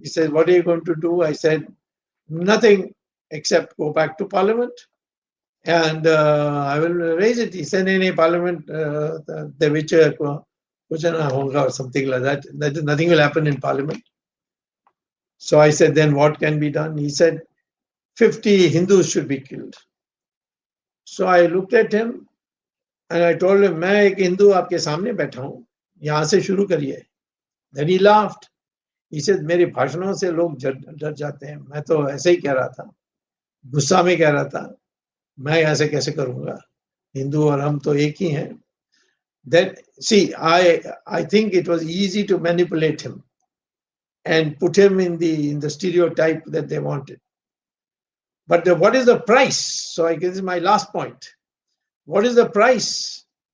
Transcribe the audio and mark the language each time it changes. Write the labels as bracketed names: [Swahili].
[English] He said, "What are you going to do?" I said, "Nothing except go back to Parliament and I will raise it." He said, "In Parliament, the which or something like that. Nothing will happen in Parliament." So I said, "Then what can be done?" He said, 50 Hindus should be killed. So I looked at him And I told him, [Hindi] मैं एक हिंदू आपके सामने बैठा हूँ, यहाँ से शुरू करिए. [English] Then he laughed. He said, [Hindi] मेरे भाषणों से लोग डर जाते हैं. मैं तो ऐसे ही कह रहा था, गुस्सा में कह रहा था. मैं ऐसे कैसे करूँगा? हिंदू और हम तो एक ही हैं. [English] That, see, I think it was easy to manipulate him and put him in the stereotype that they wanted. But what is the price? So this is my last point. What is the price?